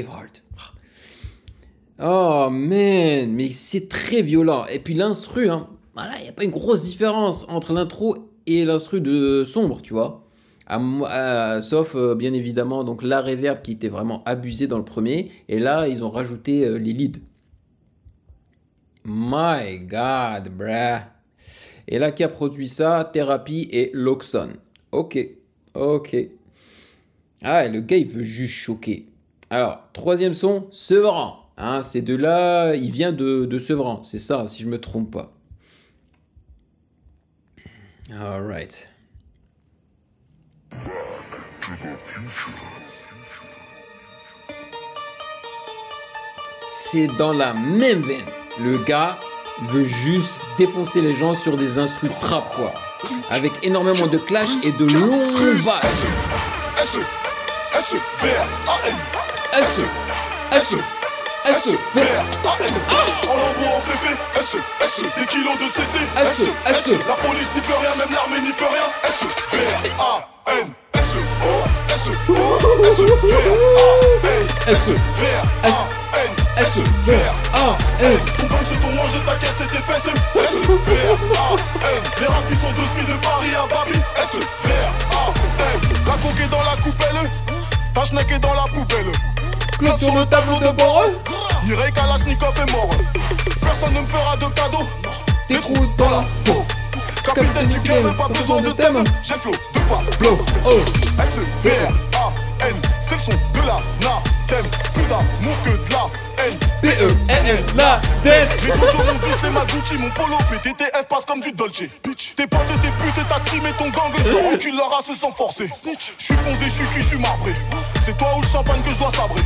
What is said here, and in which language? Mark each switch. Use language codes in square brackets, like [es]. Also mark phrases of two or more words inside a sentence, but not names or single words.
[en] Oh man, [fr] mais c'est très violent. Et puis l'instru, hein, voilà, il n'y a pas une grosse différence entre l'intro et l'instru de Sombre, tu vois. Sauf bien évidemment donc la reverb qui était vraiment abusée dans le premier, et là ils ont rajouté les leads. [en] My god, bruh. [fr] Et là qui a produit ça? Thérapie et Loxon. Ok. Ah, et le gars il veut juste choquer. Alors troisième son, Sevran, hein, c'est de là, il vient de Sevran, c'est ça si je me trompe pas. Alright. C'est dans la même veine. Le gars veut juste défoncer les gens sur des instrus trap, quoi. Avec énormément de clash et de longues basses. S-E-V-R-A-N. S-E-V-R-A-N. En lambeau, en féfé, S-E, des kilos de CC, S-E, la police n'y peut rien, même l'armée n'y peut rien, S-E-V-R-A-N, S-E-V-R-A-N, S-E-V-R-A-N. Ton banque c'est ton manger, ta caisse c'est tes fesses, S-E-V-R-A-N. Les rats qui sont 2 spi de Paris à Babi, S-E-V-R-A-N. La coque est dans la coupelle, ta schneck est dans la poubelle. Claude sur le tableau de bord. Mireille Kalachnikov est mort. Personne ne me fera de cadeau. Des trous dans la peau. Capitaine du club, pas besoin de thème. J'ai flow de Pablo. Oh. S-E-V-R-A-N, c'est le son de la Natem. Plus d'amour que de la haine. P-E-N-N, la dette. Mes Jojo, mon fils, les Magucci, mon polo PTTF passe comme du Dolce. Bitch, tes potes, tes putes, et ta team et ton gang, je leur encule leur race sans forcer. Je suis foncé, je suis cuit, je suis marbré. C'est toi ou le champagne que je dois sabrer.